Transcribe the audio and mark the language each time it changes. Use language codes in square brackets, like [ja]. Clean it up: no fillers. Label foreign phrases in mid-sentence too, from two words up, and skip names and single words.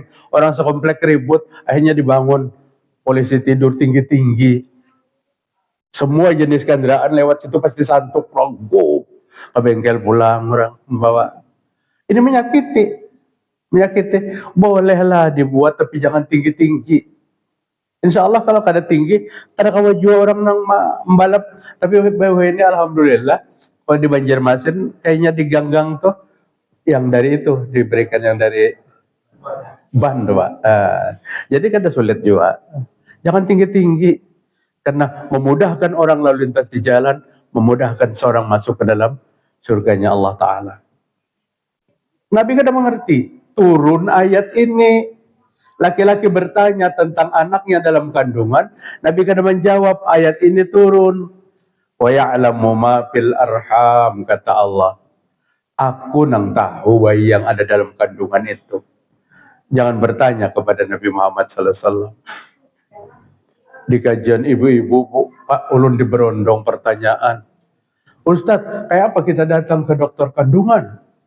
[id] Orang sekomplek ribut, akhirnya dibangun. Polisi tidur tinggi-tinggi. Semua jenis kendaraan lewat situ pasti santuk, rogo. Ke bengkel pulang, orang membawa. Ini menyakiti. Bolehlah dibuat, tapi jangan tinggi-tinggi. [bjn] Insya Allah kalau kada tinggi, kada kawa jua orang nang membalap. [id] Tapi ini alhamdulillah, kalau di Banjarmasin, kayaknya di ganggang tuh, yang dari itu, diberikan yang dari ban tuh, Pak. [bjn] Jadi kada sulit juga. Jangan tinggi-tinggi. [id] Karena memudahkan orang lalu lintas di jalan, memudahkan seorang masuk ke dalam surganya Allah Ta'ala. [bjn] Nabi kada mengerti. Turun ayat ini. [id] Laki-laki bertanya tentang anaknya dalam kandungan. [bjn] Nabi kada menjawab, ayat ini turun. [ar] ويعلم ما في الأرحام, [id] kata Allah. [bjn] Aku nang tahu bayi yang ada dalam kandungan itu. [id] Jangan bertanya kepada Nabi Muhammad SAW. [bjn] Di kajian ibu-ibu, Pak ulun di berondong pertanyaan. [id] Ustadz, kayak apa kita datang ke dokter kandungan?